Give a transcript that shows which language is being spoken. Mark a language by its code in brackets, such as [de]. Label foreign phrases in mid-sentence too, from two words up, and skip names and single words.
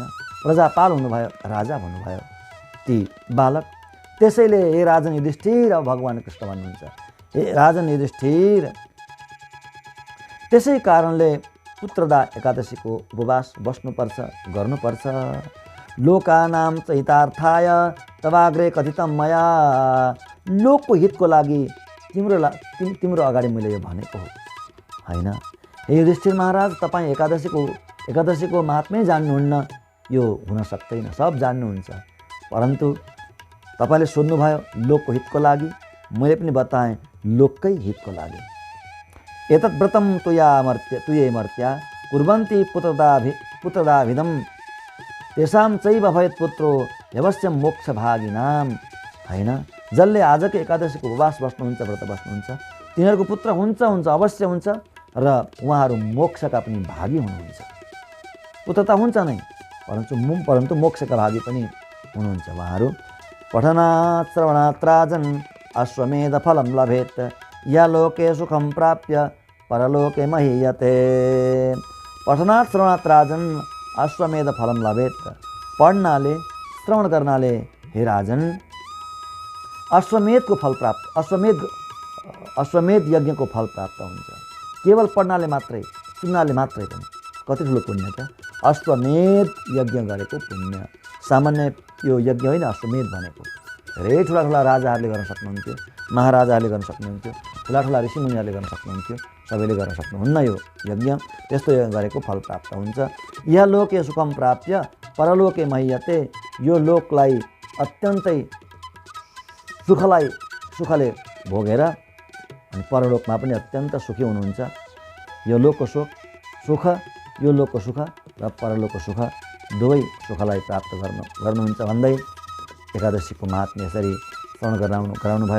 [ne] प्रजापाल हुनुभयो, राजा भन्नुभयो ती बालक। त्यसैले हे राजन युधिष्ठिर, अब भगवान कृष्ण भन्नुहुन्छ, हे राजन युधिष्ठिर, त्यसै कारणले पुत्रदा एकादशीको उपवास बस्नुपर्छ, गर्नुपर्छ। [sa] लोकानां च हितार्थाय तवाग्रे कथितं मया। [ne] लोकको हितको लागि तिम्रो अगाडि मैले यो भनेको हो, होइन? हे युधिष्ठिर महाराज, तपाईँ एकादशीको महात्म्य जान्नुहुन्न, यो हुन सक्दैन। सब जान्नुहुन्छ, परन्तु तपाईँले सोध्नुभयो लोकको हितको लागि, मैले पनि बताएँ लोककै हितको लागि। [sa] एतत् व्रतं तुये मर्त्या कुर्वन्ति पुत्रदाभिदं तेषां चैव भवेत् पुत्रो अवश्य मोक्षभागिनां। [ne] होइन? जसले आजको एकादशीको उपवास बस्नुहुन्छ, व्रत बस्नुहुन्छ, तिनीहरूको पुत्र हुन्छ, अवश्य हुन्छ र उहाँहरू मोक्षका पनि भागी हुनुहुन्छ। पुत्र त हुन्छ नै, परन्तु मोक्षका भागी पनि हुनुहुन्छ उहाँहरू। [sa] पठनात् श्रवणात् राजन् अश्वमेधफलं लभेत् या लोके सुखं प्राप्य परलोके महीयते। पठनात् श्रवणात् राजन अश्वमेधफलं लभेत्। [ne] पढ्नाले श्रवण गर्नाले हे राजन अश्वमेधको फल प्राप्त अश्वमेध यज्ञको फल प्राप्त हुन्छ। केवल पढ्नाले मात्रै सुन्नाले मात्रै पनि कति ठुलो पुण्य त। अश्वमेध यज्ञ गरेको पुण्य सामान्य यो यज्ञ होइन। अश्वमेध भनेको धेरै ठुला ठुला राजाहरूले गर्न सक्नुहुन्थ्यो, महाराजाहरूले गर्न सक्नुहुन्थ्यो, ठुला ठुला ऋषिमुनिहरूले गर्न सक्नुहुन्थ्यो, सबैले गर्न सक्नुहुन्न यो यज्ञ। त्यस्तो यज्ञ गरेको फल प्राप्त हुन्छ। [sa] यह लोके सुखम प्राप्य परलोके महीयते। [ne] यो लोकलाई अत्यन्तै सुखले भोगेर अनि परलोकमा पनि अत्यन्त सुखी हुनुहुन्छ। यो लोकको सुख यो लोकको सुख र परलोकको सुख दुवै सुखलाई प्राप्त गर्नुहुन्छ भन्दै एकादशीको महात्म्य यसरी श्रवण गराउनु भयो।